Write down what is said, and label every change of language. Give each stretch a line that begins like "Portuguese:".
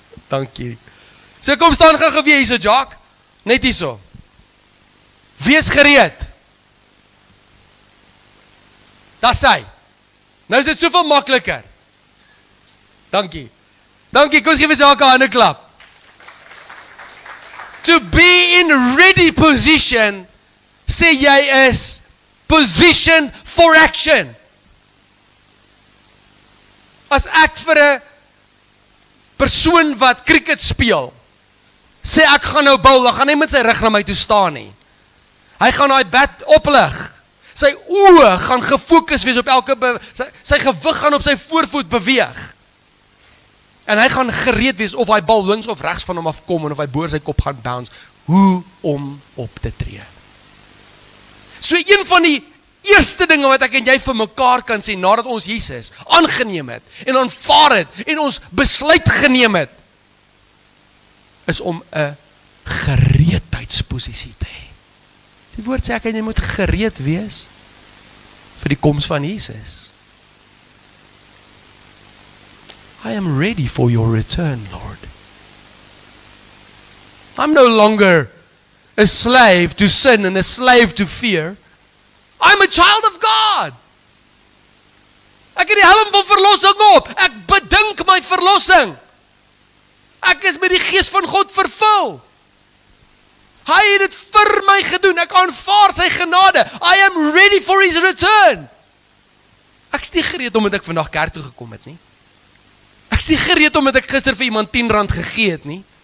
Afrikaans: Dankie. So kom staan gou weer hierso, Jacques. Net hierso. Wees gereed. Dis hy. Nou is dit soveel makliker. Dankie. Dankie, kom ons gee vir Jacques 'n hande klap.
English: To be in ready position,
Afrikaans: sê jy
English: is positioned for action.
Afrikaans: As ek vir 'n persoon wat cricket speel, sê ek gaan nou bal, dan gaan hy met sy rug na my toe staan nie. Hy gaan daai bat oplig. Sy oë gaan gefokus wees op sy gewig gaan op sy voorvoet beweeg. En hy gaan gereed wees of hy bal links of regs van hom afkom en of hy boor sy kop gaan bounce, hoe om op te tree. So een van die eerste dinge wat ek en jy vir mekaar kan sê, nadat ons Jesus aangeneem het, en aanvaar het, en ons besluit geneem het, is om 'n gereedheidsposisie te hê. Die woord sê ek en jy moet gereed wees vir die koms van Jesus.
English: I am ready for your return, Lord. I'm no longer a slave to sin and a slave to fear. I'm a child of God.
Afrikaans: Ek het die helm van verlossing op. Ek bedink my verlossing. Ek is met die gees van God vervul. Hy het dit vir my gedoen. Ek aanvaar sy genade.
English: I am ready for his return.
Afrikaans: Ek is nie gereed omdat ek vandag kerk toe gekom het nie. Ek is nie gereed omdat ek gister vir iemand R10 gegee het nie.